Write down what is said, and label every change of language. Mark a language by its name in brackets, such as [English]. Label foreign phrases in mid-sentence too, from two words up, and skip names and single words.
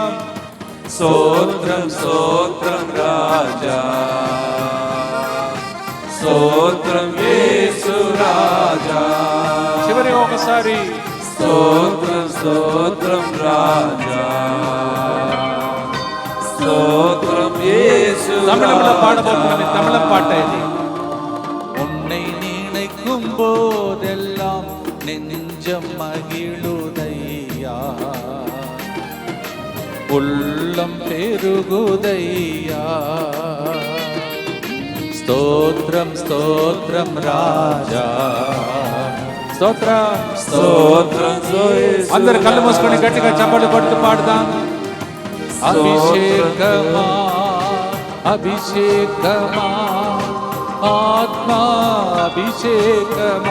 [Telugu] స్తోత్రం స్తోత్రం రాజా, స్తోత్రం యేసు రాజా. చివరిగా ఒకసారి స్తోత్రం స్తోత్రం రాజా, స్తోత్రం యేసు. తమిళంలో పాడబోతున్నాం. తమిళం పాట ఇది. [Tamil] உன்னை நினைக்கும் போதெல்லாம் நெஞ்சம் மகிழுதையா, உள்ளம் பெருகுதையா. [Telugu] స్తోత్రం స్తోత్రం రాజా, స్తోత్రం స్తోత్రం. అందరు కళ్ళు మూసుకొని గట్టిగా చప్పట్లు కొడుతూ పాడదాం. అభిషేకమా అభిషేకమా ఆత్మా అభిషేకమా.